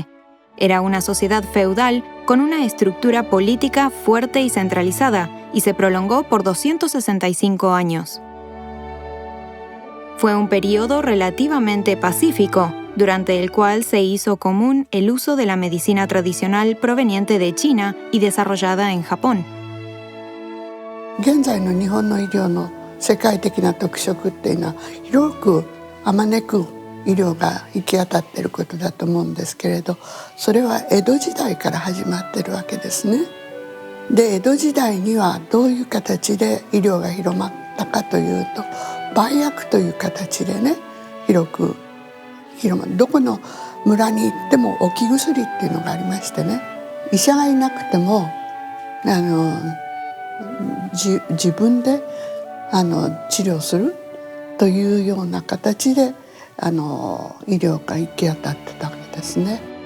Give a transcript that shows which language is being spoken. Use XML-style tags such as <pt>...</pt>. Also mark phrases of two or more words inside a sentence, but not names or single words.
<es>Era una sociedad feudal con una estructura política fuerte y centralizada, y se prolongó por 265 años. Fue un periodo relativamente pacífico, durante el cual se hizo común el uso de la medicina tradicional proveniente de China y desarrollada en Japón.</es> <ja>現在の日本の医療の世界的な特色っていうのは、広くあまねく医療が行き当たっていることだと思うんですけれど、それは江戸時代から始まってるわけですね。で、江戸時代にはどういう形で医療が広まったかというと、売薬という形でね、広く広まる。どこの村に行っても置き薬っていうのがありましてね、医者がいなくても自分で治療するというような形で医療が行き当たってたわけですね。</ja>